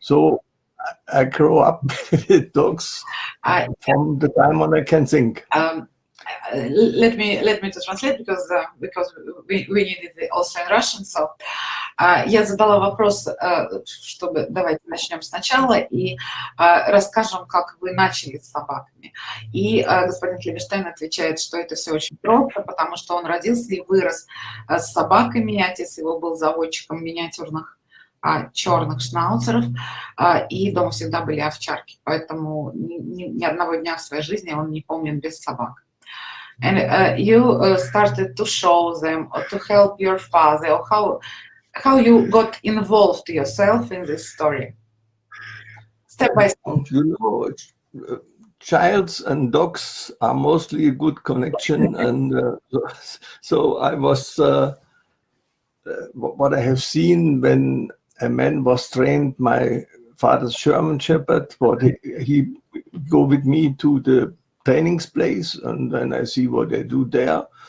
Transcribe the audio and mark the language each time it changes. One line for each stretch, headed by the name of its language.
English: So I grew up with dogs from the time when I can think. Let me to translate, because we needed it also in Russian.
Russian: So я задала вопрос, чтобы давайте начнем сначала и расскажем, как вы начали с собаками. И господин Клибенштайн отвечает, что это все очень просто, потому что он родился и вырос с собаками. Отец его был заводчиком миниатюрных черных шнауцеров, и дома всегда были овчарки, поэтому ни одного дня в своей жизни он не помнит без собак.
English: And you started to show them, or to help your father, or how you got involved yourself in this story, step by step. You know, childs and dogs are mostly a good connection, and so I was what I have seen when a man was trained, my father's German Shepherd, he go with me to the training place, and then I see what they do there.